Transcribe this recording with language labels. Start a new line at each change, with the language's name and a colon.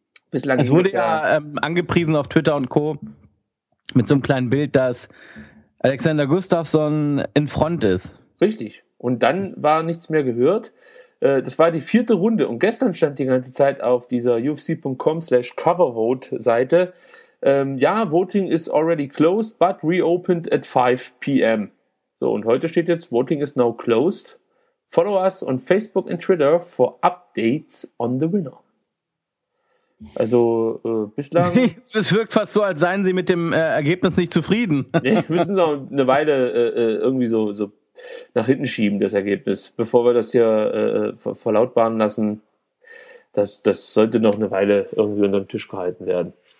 German: Bislang es wurde ja angepriesen auf Twitter und Co. mit so einem kleinen Bild, dass Alexander Gustafsson in Front ist. Richtig. Und dann war nichts mehr gehört. Das war die vierte Runde. Und gestern stand die ganze Zeit auf dieser ufc.com/covervote-Seite.
English: Voting is already closed, but reopened at 5 p.m.
German: So, und heute steht jetzt,
English: voting is now closed. Follow us on Facebook and Twitter for updates on the winner.
German: Also bislang... Es wirkt fast so, als seien sie mit dem Ergebnis nicht zufrieden. Nee, wir müssen noch eine Weile irgendwie so nach hinten schieben, das Ergebnis. Bevor wir das hier verlautbaren lassen, das sollte noch eine Weile irgendwie unter dem Tisch gehalten werden.